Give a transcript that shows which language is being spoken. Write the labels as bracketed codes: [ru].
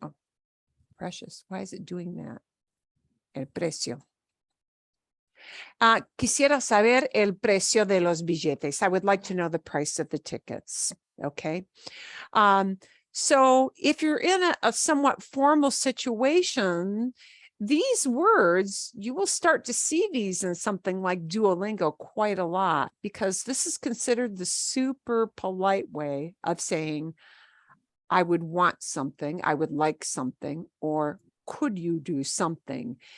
[en] Oh, precious, why is it doing that? [es] El precio. Quisiera saber el precio de los billetes. [en] I would like to know the price of the tickets. Okay. So if you're in a somewhat formal situation, these words, you will start to see these in something like Duolingo quite a lot, because this is considered the super polite way of saying, I would want something, I would like something, or could you do something?